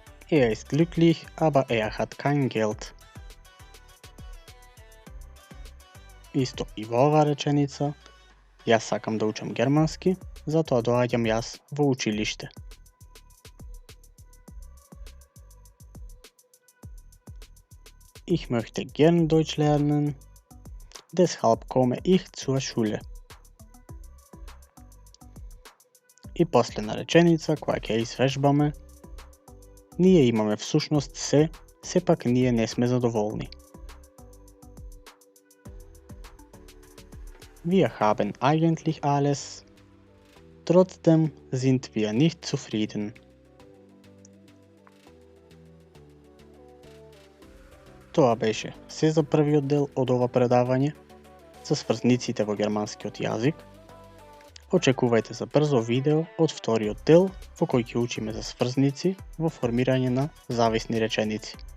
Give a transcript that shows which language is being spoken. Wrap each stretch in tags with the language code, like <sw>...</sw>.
<de>Er ist glücklich, aber er hat kein Geld.</de> <mk>Исто и во оваа реченица, јас сакам да учам германски, затоа доаѓам јас во училиште.</mk> <de>Ich möchte gern Deutsch lernen, deshalb komme ich zur Schule.</de> <mk>И последна реченица која ќе извежбаме, ние имаме всушност се, сепак ние не сме задоволни.</mk> <de>Wir haben eigentlich alles, trotzdem sind wir nicht zufrieden.</de> <mk>Тоа беше се за првиот дел од ова предавање за сврзниците во германскиот јазик. Очекувајте за брзо видео од вториот дел во кој ќе учиме за сврзници во формирање на зависни реченици.</mk>